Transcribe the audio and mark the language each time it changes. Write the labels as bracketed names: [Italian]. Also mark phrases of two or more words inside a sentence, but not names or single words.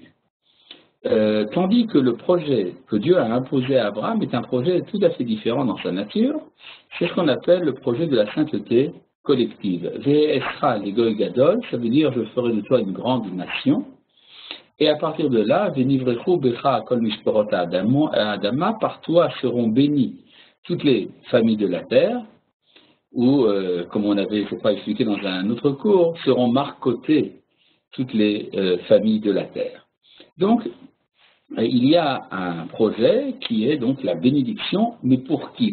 [French] Tandis que le projet que Dieu a imposé à Abraham est un projet tout à fait différent dans sa nature, c'est ce qu'on appelle le projet de la sainteté collective. [Hebrew] ואעשך לגוי גדול, [French] ça veut dire je ferai de toi une grande nation. Et à partir de là, [Hebrew] ונברכו בך כל משפחות האדמה, [French] par toi seront bénies toutes les familles de la terre, ou, comme on avait, je crois, expliqué dans un autre cours, seront marcotées toutes les familles de la terre. Donc, il y a un projet qui est donc la bénédiction, mais pour qui?